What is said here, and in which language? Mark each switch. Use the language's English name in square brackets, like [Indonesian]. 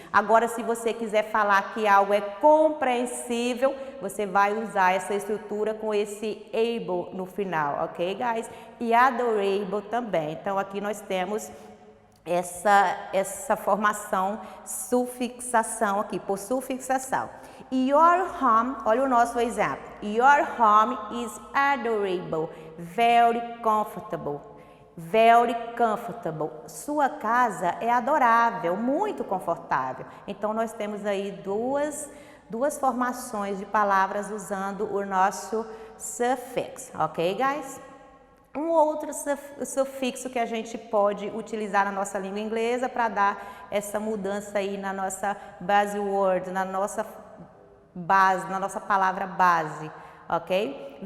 [Portuguese] Agora, se você quiser falar que algo é compreensível, você vai usar essa estrutura com esse able no final, [English] ok, guys? [Portuguese] E adorable também. Então, aqui nós temos essa formação, sufixação aqui, por sufixação. [English] Your home, [Portuguese] olha o nosso exemplo. [English] Your home is adorable, very comfortable. Very comfortable. [Portuguese] Sua casa é adorável, muito confortável. Então, nós temos aí duas formações de palavras usando o nosso sufixo, [English] ok, guys? [Portuguese] Um outro sufixo que a gente pode utilizar na nossa língua inglesa para dar essa mudança aí na nossa buzzword, na nossa base, na nossa palavra base, ok?